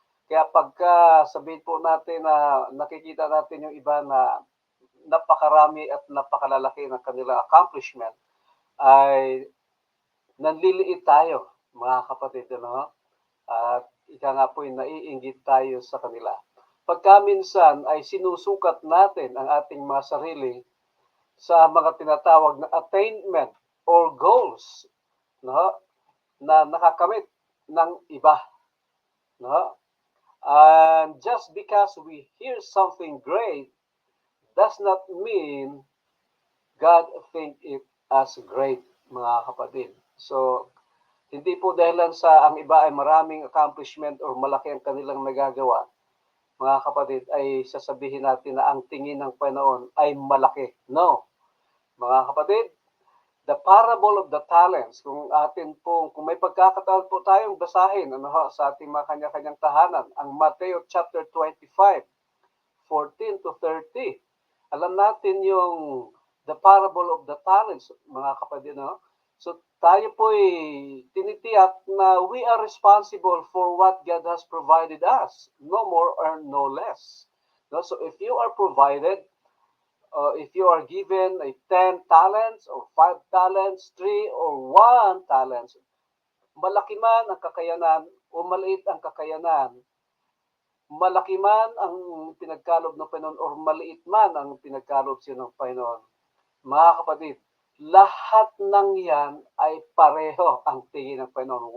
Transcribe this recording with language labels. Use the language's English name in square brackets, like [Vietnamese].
[Filipino] Kaya pagka sabihin po natin na nakikita natin yung iba na napakarami at napakalalaki ng kanilang accomplishment, ay nanliliit tayo, mga kapatid, ano? At ika nga po'y naiinggit tayo sa kanila. Pagka minsan ay sinusukat natin ang ating mga sarili sa mga tinatawag na [English] attainment or goals, [Filipino] no? Na nakakamit ng iba, no? [English] And just because we hear something great does not mean God think it as great, [Filipino] mga kapatid. So, hindi po dahilan sa ang iba ay maraming accomplishment or malaki ang kanilang nagagawa, mga kapatid, ay sasabihin natin na ang tingin ng Panginoon ay malaki. No, mga kapatid, [English] the parable of the talents, [Filipino] kung may pagkakataon po tayong basahin sa ating mga kanya-kanyang tahanan, ang Mateo chapter 25, 14 to 30. Alam natin yung [English] the parable of the talents, [Filipino] mga kapatid, no? So tayo po'y tinitiyak na [English] we are responsible for what God has provided us, no more or no less. No? So if you are provided, if you are given a 10 talents or 5 talents, 3 or 1 talents, [Filipino] malaki man ang kakayanan o maliit ang kakayanan, malaki man ang pinagkaloob ng Panginoon or maliit man ang pinagkaloob siya ng Panginoon, mga kapatid, lahat ng yan ay pareho ang tingin ng Panginoon.